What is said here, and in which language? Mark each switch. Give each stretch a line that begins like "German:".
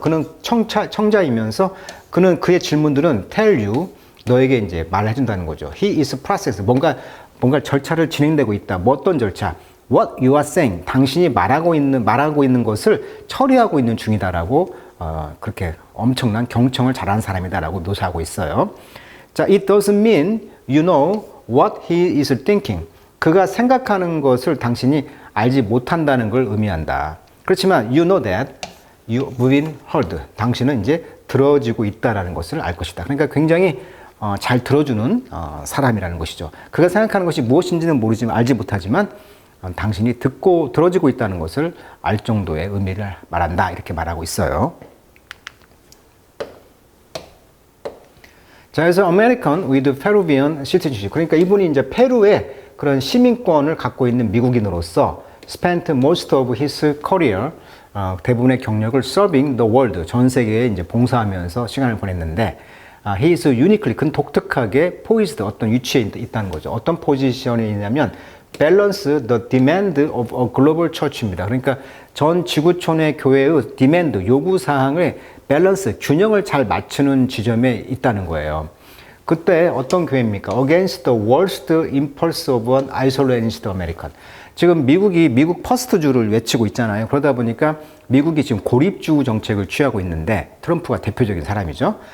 Korean: 그는 청자이면서 그는 그의 질문들은
English: tell you
Korean: 너에게 이제 말해준다는 거죠.
English: He is process.
Korean: 뭔가 절차를 진행되고 있다. 뭐 어떤 절차?
English: What you are saying.
Korean: 당신이 말하고 있는 것을 처리하고 있는 중이다라고 그렇게 엄청난 경청을 잘하는 사람이다라고 묘사하고 있어요.
English: 자, it doesn't mean you know what he is thinking.
Korean: 그가 생각하는 것을 당신이 알지 못한다는 걸 의미한다.
English: 그렇지만 you know that you've been heard.
Korean: 당신은 이제 들어지고 있다라는 것을 알 것이다. 그러니까 굉장히 잘 들어주는 사람이라는 것이죠. 그가 생각하는 것이 무엇인지는 모르지만 알지 못하지만 당신이 듣고 들어지고 있다는 것을 알 정도의 의미를 말한다. 이렇게 말하고 있어요.
English: 자, 그래서 American with Peruvian citizenship.
Korean: 그러니까 이분이 이제 페루의 그런 시민권을 갖고 있는 미국인으로서
English: spent most of his career
Korean: 대부분의 경력을
English: serving the world
Korean: 전 세계에 이제 봉사하면서 시간을 보냈는데
English: he is uniquely
Korean: 그는 독특하게
English: poised
Korean: 어떤 위치에 있다는 거죠. 어떤 포지션에 있냐면
English: balance the demand of a global church입니다.
Korean: 그러니까 전 지구촌의 교회의 demand 요구 사항을 밸런스 균형을 잘 맞추는 지점에 있다는 거예요. 그때 어떤 교회입니까?
English: Against the worst impulse of an isolationist American.
Korean: 지금 미국 퍼스트주를 외치고 있잖아요. 그러다 보니까 미국이 지금 고립주 정책을 취하고 있는데 트럼프가 대표적인 사람이죠.